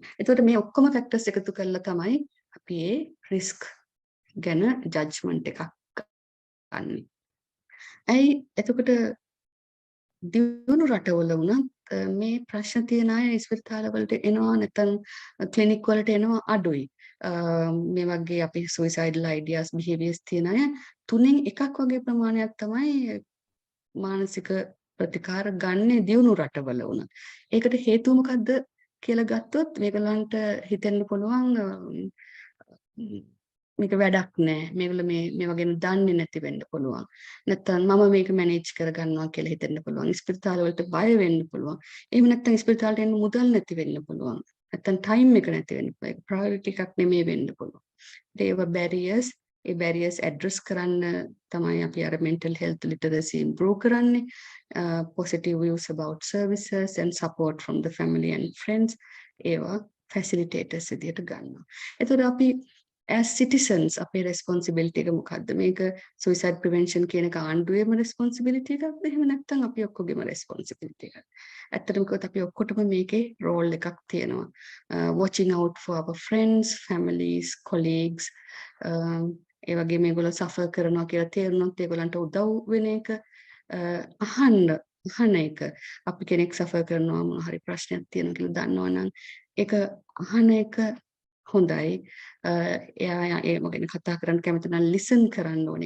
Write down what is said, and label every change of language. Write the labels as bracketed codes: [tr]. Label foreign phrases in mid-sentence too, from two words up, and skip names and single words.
[si] එතකොට මේ ඔක්කොම ෆැක්ටර්ස් එකතු කරලා තමයි අපි ඒ රිස්ක් ගැන ජජ්මන්ට් එකක් ගන්න. ඇයි එතකොට දියුණු රටවල වුණත් මේ ප්‍රශ්න තියෙන අය ඉස්පිරිතාල වලට එනවා නැත්නම් ක්ලිනික් වලට එනවා අඩුයි. මේ වගේ අපි [en] suicidal ideas behaviors [si] තියෙන අය තුනෙන් එකක් වගේ ප්‍රමාණයක් තමයි මානසික ප්‍රතිකාර ගන්න දියුණු රටවල වුණත්. ඒකට හේතුව මොකද්ද කියලා ගත්තොත් මේගොල්ලන්ට හිතෙන්න පුළුවන් මේක වැඩක් නෑ. මේගොල්ලෝ මේ වගේ දන්නේ නැති වෙන්න පුළුවන්. නැත්නම් මම මේක මැනේජ් කරගන්නවා කියලා හිතෙන්න පුළුවන්. ඉස්පිරිතාල වලට බය වෙන්න පුළුවන්. එහෙම නැත්නම් ඉස්පිරිතාලට එන්න මුදල් නැති වෙන්න පුළුවන්. නැත්නම් ටයිම් එක නැති වෙන්න පුළුවන්. ඒක ප්‍රයොරිටි එකක් නෙමෙයි වෙන්න පුළුවන්. ඒව බැරියර්ස්, ඒ [en] barriers address [si] කරන්න තමයි අපි අර [en] mental health literacy improve [si] කරන්නේ. [en] Positive views about services and support from the family and friends. [si] ඒවා facilitators විදියට ගන්නවා. එතකොට අපි [en] as citizens [si] අපේ responsibility එක මොකද්ද? මේක [en] suicide prevention [si] කියන එක ආණ්ඩුවේම responsibility එකක්ද? එහෙම නැත්නම් අපි ඔක්කොගේම responsibility එකක්ද? ඇත්තටම කිව්වොත් අපි ඔක්කොටම මේකේ role එකක් තියෙනවා. [en] Watching out for our friends, families, colleagues. [si] ඒ වගේ මේගොල්ලෝ suffer කරනවා කියලා තේරුනොත් ඒගොල්ලන්ට උදව් වෙන එක අහන එක. අපි කෙනෙක් suffer කරනවා මොන හරි ප්‍රශ්නයක් තියෙනවා කියලා දන්නවනම් ඒක අහන එක හොඳයි. එයා ඒ මොකෙන් කතා කරන්න කැමති නම් listen කරන්න ඕනේ.